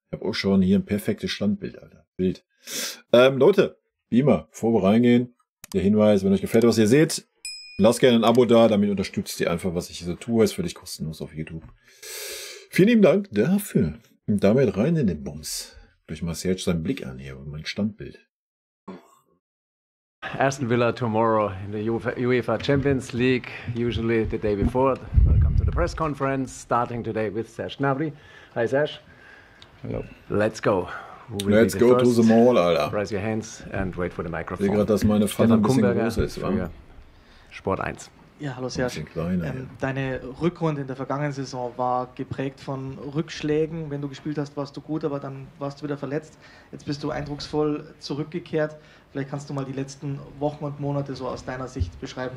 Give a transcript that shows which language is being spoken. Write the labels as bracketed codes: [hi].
[de] Ich habe auch schon hier ein perfektes Standbild, Alter. Bild. Leute, wie immer, bevor wir reingehen, der Hinweis, wenn euch gefällt, was ihr seht, lasst gerne ein Abo da, damit unterstützt ihr einfach, was ich hier so tue. Ist völlig kostenlos auf YouTube. Vielen lieben Dank dafür. Und damit rein in den Bums. Durch mal Serge seinen Blick an hier und mein Standbild. [en] Aston Villa tomorrow in the UEFA Champions League, usually the day before. Welcome to the press conference, starting today with Serge Gnabry. Hi Serge. Hello. Let's go. Let's go to the mall, Alter. Raise your hands and wait for the microphone. [de] Ich sehe gerade, dass meine Pfanne ein bisschen groß ist, wa? Sport 1. Ja, hallo Serge. Kleiner, ja. Deine Rückrunde in der vergangenen Saison war geprägt von Rückschlägen. Wenn du gespielt hast, warst du gut, aber dann warst du wieder verletzt. Jetzt bist du eindrucksvoll zurückgekehrt. Vielleicht kannst du mal die letzten Wochen und Monate so aus deiner Sicht beschreiben.